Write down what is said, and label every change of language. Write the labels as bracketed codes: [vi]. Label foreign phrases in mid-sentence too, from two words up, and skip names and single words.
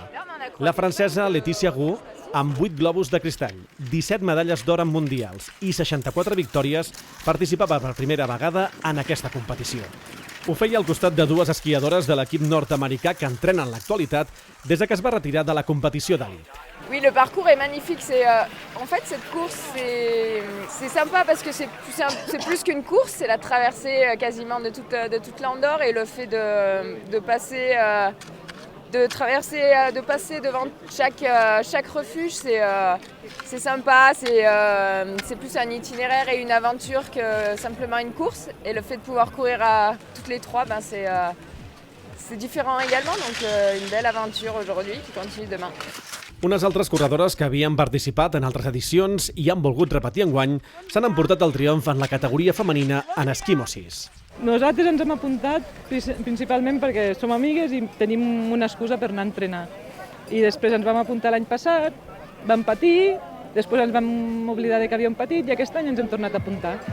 [ca] La francesa Laetitia Gu, amb 8 globus de cristall, 17 medalles d'or en mundials i 64 victòries, participava per primera vegada en aquesta competició. Ho feia al costat de dues esquiadores de l'equip nord-americà que entrenen en l'actualitat des que es va retirar de la competició d'elit. [fr] Oui, le parcours est magnifique. En fait, cette course, c'est sympa parce que c'est plus qu'une course, c'est la traversée quasiment de toute l'Andorre et le fait de passer devant chaque refuge, c'est sympa, c'est plus un itinéraire et une aventure que simplement une course. Et le fait de pouvoir courir à toutes les trois, c'est différent également, donc une belle aventure aujourd'hui qui continue demain. [ca] Unes altres corredores que havien participat en altres edicions i han volgut repetir enguany s'han emportat el triomf en la categoria femenina en Esquimo 6. Nosaltres ens hem apuntat principalment perquè som amigues i tenim una excusa per anar a entrenar. I després ens vam apuntar l'any passat, vam patir, després ens vam oblidar que havíem patit i aquest any ens hem tornat a apuntar.